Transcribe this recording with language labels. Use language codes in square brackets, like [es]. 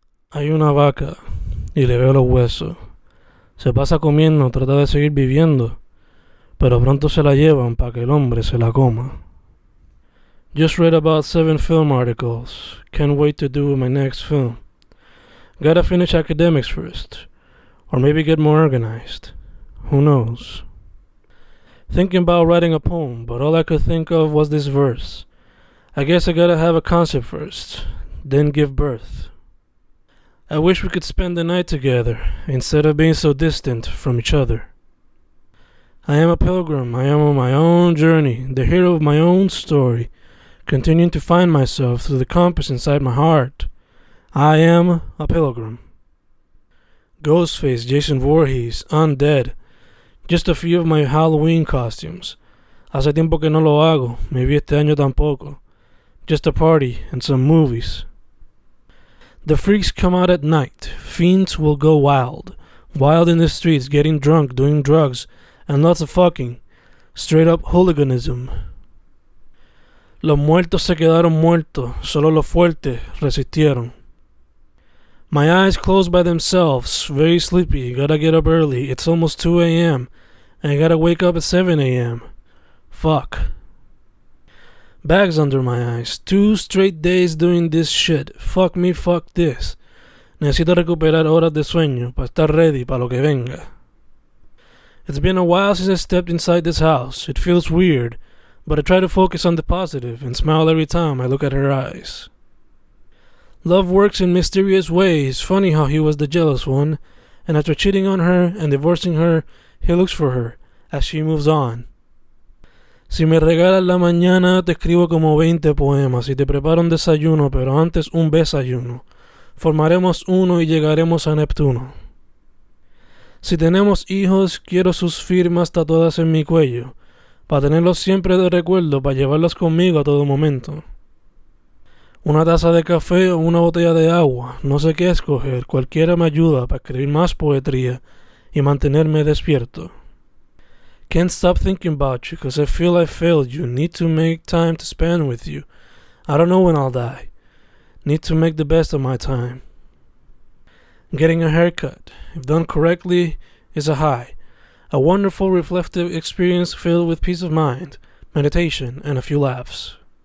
[es] Hay una vaca y le veo los huesos. Se pasa comiendo, trata de seguir viviendo, pero pronto se la llevan para que el hombre se la coma. [en] Just read about 7 film articles. Can't wait to do my next film. Gotta finish academics first. Or maybe get more organized. Who knows? Thinking about writing a poem, but all I could think of was this verse. I guess I gotta have a concept first, then give birth. I wish we could spend the night together, instead of being so distant from each other. I am a pilgrim, I am on my own journey, the hero of my own story, continuing to find myself through the compass inside my heart. I am a pilgrim. Ghostface, Jason Voorhees, Undead, just a few of my Halloween costumes. [es] Hace tiempo que no lo hago, maybe este año tampoco. [en] Just a party and some movies. The freaks come out at night. Fiends will go wild. Wild in the streets, getting drunk, doing drugs, and lots of fucking. Straight up hooliganism. [es] Los muertos se quedaron muertos. Solo los fuertes resistieron. [en] My eyes close by themselves. Very sleepy. Gotta get up early. It's almost 2 a.m. And I gotta wake up at 7 a.m. Fuck. Bags under my eyes. 2 straight days doing this shit. Fuck me, fuck this. [es] Necesito recuperar horas de sueño para estar ready para lo que venga. [en] It's been a while since I stepped inside this house. It feels weird, but I try to focus on the positive and smile every time I look at her eyes. Love works in mysterious ways. Funny how he was the jealous one, and after cheating on her and divorcing her, he looks for her as she moves on. [es] Si me regalas la mañana, te escribo como 20 poemas y te preparo un desayuno, pero antes un besayuno. Formaremos uno y llegaremos a Neptuno. Si tenemos hijos, quiero sus firmas tatuadas en mi cuello, para tenerlos siempre de recuerdo, para llevarlos conmigo a todo momento. Una taza de café o una botella de agua, no sé qué escoger, cualquiera me ayuda para escribir más poetría y mantenerme despierto. [en] Can't stop thinking about you, cause I feel I failed you. Need to make time to spend with you. I don't know when I'll die. Need to make the best of my time. Getting a haircut, if done correctly, is a high. A wonderful reflective experience filled with peace of mind, meditation, and a few laughs.